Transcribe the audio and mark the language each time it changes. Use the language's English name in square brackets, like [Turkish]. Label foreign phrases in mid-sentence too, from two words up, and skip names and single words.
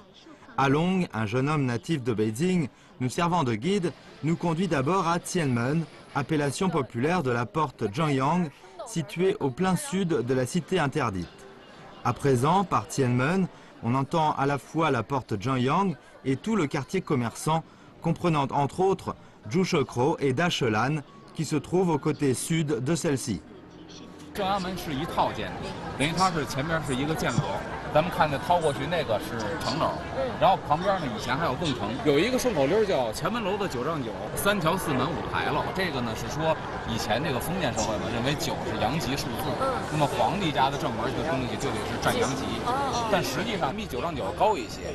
[French] Along, un jeune homme natif de Beijing, nous servant de guide, nous conduit d'abord à Tianmen, appellation populaire de la porte Zhangyang, située au plein sud de la cité interdite. À présent, par Tianmen, on entend à la fois la porte Zhangyang et tout le quartier commerçant, comprenant entre autres Zhushekro et Dachelan, qui se trouvent au côté sud de celle-ci. [Chinese] 正阳门是一套建筑，等于它是前面是一个建楼，咱们看那掏过去那个是城楼，然后旁边呢以前还有更城，有一个顺口溜叫前门楼子九丈九，三桥四门五牌楼。这个呢是说以前这个封建社会嘛，认为九是阳极数字，那么皇帝家的正门这个东西就得是占阳极，但实际上比九丈九高一些。